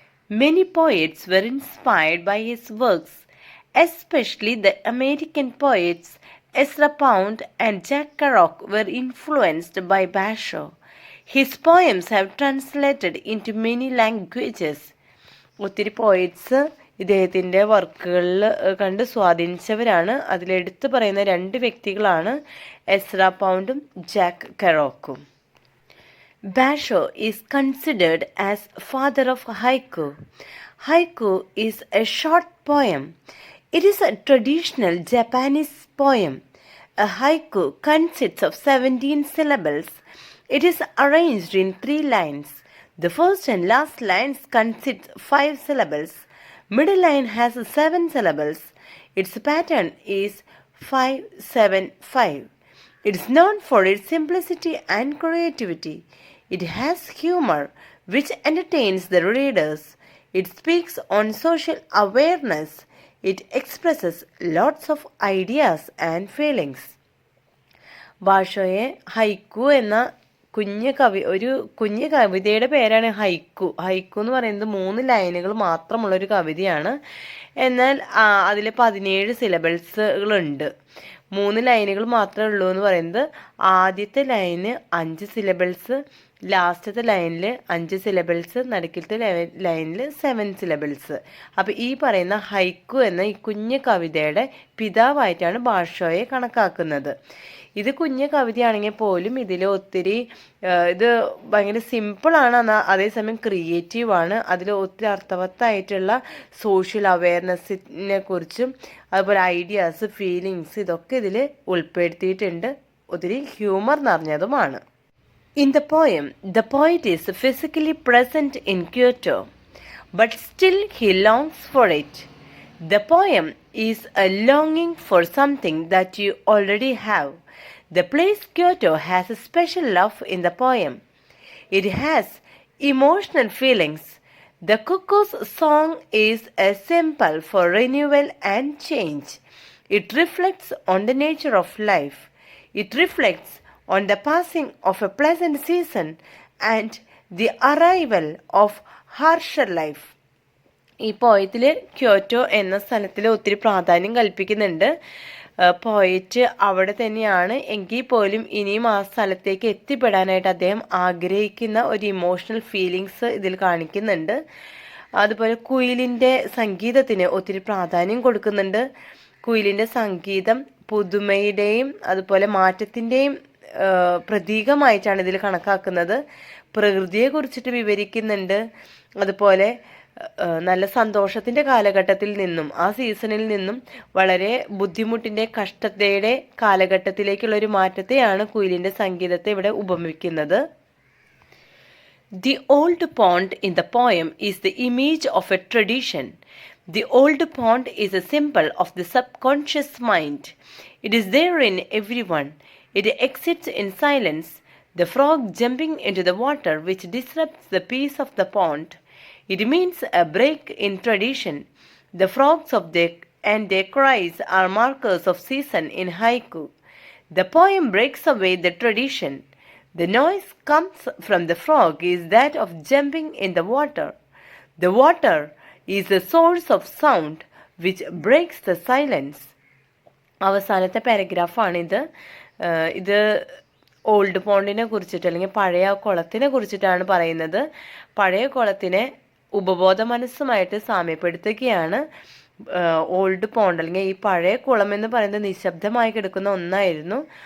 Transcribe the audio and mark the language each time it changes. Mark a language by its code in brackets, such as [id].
[en] Many poets were inspired by his works, especially the American poets Ezra Pound and Jack Kerouac were influenced by Basho. His poems have translated into many languages. [ml] ഒത്തിരി poets ഇദ്ദേഹത്തിൻ്റെ വർക്കുകളിൽ കണ്ട് സ്വാധീനിച്ചവരാണ്. അതിലെടുത്ത് പറയുന്ന 2 വ്യക്തികളാണ് Ezra പൗണ്ടും Jack കെറോക്കും. [en] Basho is considered as father of haiku. Haiku is a short poem. It is a traditional Japanese poem. A haiku consists of 17 syllables. It is arranged in 3 lines. The first and last lines consist 5 syllables. Middle line has 7 syllables. Its pattern is 5-7-5. It is known for its simplicity and creativity. It has humor which entertains the readers. It speaks on social awareness. It expresses lots of ideas and feelings. [ml] ഭാഷയെ ഹൈക്കു എന്ന ഒരു കുഞ്ഞു കവിതയുടെ പേരാണ് ഹൈക്കു. ഹൈക്കു എന്ന് പറയുന്നത് 3 ലൈനുകൾ മാത്രമുള്ളൊരു കവിതയാണ്. എന്നാൽ അതിൽ 17 സിലബിൾസുകളുണ്ട്. 3 ലൈനുകൾ മാത്രമേ ഉള്ളൂ എന്ന് പറയുന്നത്. ആദ്യത്തെ ലൈന് 5 സിലബിൾസ്, ലാസ്റ്റത്തെ ലൈനിൽ 5 സിലബിൾസ്, നടുക്കിലത്തെ ലൈനിൽ 7 സിലബിൾസ്. അപ്പോൾ ഈ പറയുന്ന ഹൈക്കു എന്ന ഈ കുഞ്ഞു കവിതയുടെ പിതാവായിട്ടാണ് ഭാഷയെ കണക്കാക്കുന്നത്. ഇത് കുഞ്ഞു കവിതയാണെങ്കിൽ പോലും ഇതിൽ ഒത്തിരി ഇത് ഭയങ്കര സിമ്പിളാണ്, എന്നാൽ അതേസമയം ക്രിയേറ്റീവാണ്. അതിൽ ഒത്തിരി അർത്ഥവത്തായിട്ടുള്ള സോഷ്യൽ അവയർനെസ്സിനെ കുറിച്ചും അതുപോലെ ഐഡിയാസ്, ഫീലിങ്സ് ഇതൊക്കെ ഇതിൽ ഉൾപ്പെടുത്തിയിട്ടുണ്ട്. ഒത്തിരി humour നിറഞ്ഞതുമാണ്. [en] In the poem, the poet is physically present in Kyoto, but still he longs for it. The poem is a longing for something that you already have. The place Kyoto has a special love in the poem. It has emotional feelings. The cuckoo's song is a symbol for renewal and change. It reflects on the nature of life. It reflects on the passing of a pleasant season and the arrival of harsher life. [ml] ഈ പോയത്തിൽ Kyoto എന്ന സ്ഥലത്തിൽ ഒത്തിരി പ്രാധാന്യം കൽപ്പിക്കുന്നുണ്ട്. Poet അവിടെ തന്നെയാണ് എങ്കിൽ പോലും ഇനിയും ആ സ്ഥലത്തേക്ക് എത്തിപ്പെടാനായിട്ട് അദ്ദേഹം ആഗ്രഹിക്കുന്ന ഒരു ഇമോഷണൽ ഫീലിങ്സ് ഇതിൽ കാണിക്കുന്നുണ്ട്. അതുപോലെ കുയിലിൻ്റെ സംഗീതത്തിന് ഒത്തിരി പ്രാധാന്യം കൊടുക്കുന്നുണ്ട്. കുയിലിൻ്റെ സംഗീതം പുതുമയുടെയും അതുപോലെ മാറ്റത്തിൻ്റെയും പ്രതീകമായിട്ടാണ് ഇതിൽ കണക്കാക്കുന്നത്. പ്രകൃതിയെക്കുറിച്ചിട്ട് വിവരിക്കുന്നുണ്ട്. അതുപോലെ നല്ല സന്തോഷത്തിൻ്റെ കാലഘട്ടത്തിൽ നിന്നും ആ സീസണിൽ നിന്നും വളരെ ബുദ്ധിമുട്ടിൻ്റെ കഷ്ടതയുടെ കാലഘട്ടത്തിലേക്കുള്ള ഒരു മാറ്റത്തെയാണ് കുയിലിൻ്റെ സംഗീതത്തെ ഇവിടെ ഉപമിക്കുന്നത്. [en] The old pond in the poem is the image of a tradition. The old pond is a symbol of the subconscious mind. It is there in everyone. It exists in silence. The frog jumping into the water which disrupts the peace of the pond. It means a break in tradition. The frogs and their cries are markers of season in haiku. The poem breaks away the tradition. The noise comes from the frog is that of jumping in the water. The water is the source of sound which breaks the silence. [ml] അവസാനത്തെ പാരഗ്രാഫാണിത്. ഇത് old പോണ്ടിനെ കുറിച്ചിട്ട് അല്ലെങ്കിൽ പഴയ കുളത്തിനെ കുറിച്ചിട്ടാണ് പറയുന്നത്. പഴയ കുളത്തിനെ ഉപബോധ മനസ്സുമായിട്ട് സാമ്യപ്പെടുത്തുകയാണ്. Old pond അല്ലെങ്കിൽ ഈ പഴയ കുളം എന്ന് പറയുന്നത് നിശബ്ദമായി കിടക്കുന്ന ഒന്നായിരുന്നു.